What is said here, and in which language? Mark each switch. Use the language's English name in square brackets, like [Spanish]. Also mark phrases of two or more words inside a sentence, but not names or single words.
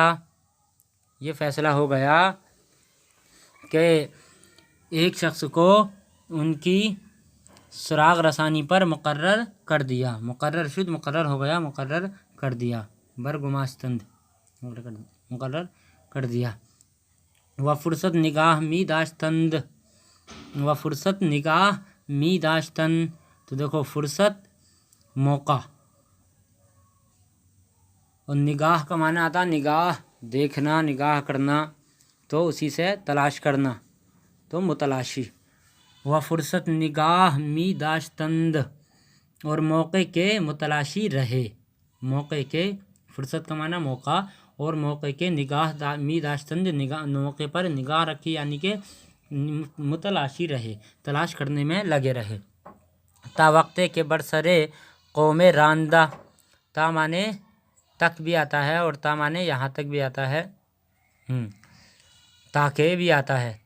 [Urdu] یہ فیصلہ ہو گیا کہ ایک شخص کو ان کی سراغ رسانی پر مقرر کر دیا. [Persian] مقرر شد، [Urdu] مقرر ہو گیا، مقرر کر دیا. برگماشتند، مقرر کر دیا. [Persian] و فرصت نگاہ می داشتند، و فرصت نگاہ می داشتند. [Urdu] تو دیکھو فرصت موقع، اور نگاہ کا معنی آتا نگاہ، دیکھنا، نگاہ کرنا، تو اسی سے تلاش کرنا، تو متلاشی. [Persian] و فرصت نگاہ می داشتند، [Urdu] اور موقع کے متلاشی رہے. موقع کے، فرصت کا معنی موقع، اور موقع کے [Persian] نگاہ می داشتند، [Urdu] نگاہ، موقع پر نگاہ رکھی یعنی کہ متلاشی رہے، تلاش کرنے میں لگے رہے. [Persian] تا وقتے کے برسرے قوم راندہ. [Urdu] تا مانے تک بھی آتا ہے، اور تا مانے یہاں تک بھی آتا ہے، تاکہ بھی آتا ہے.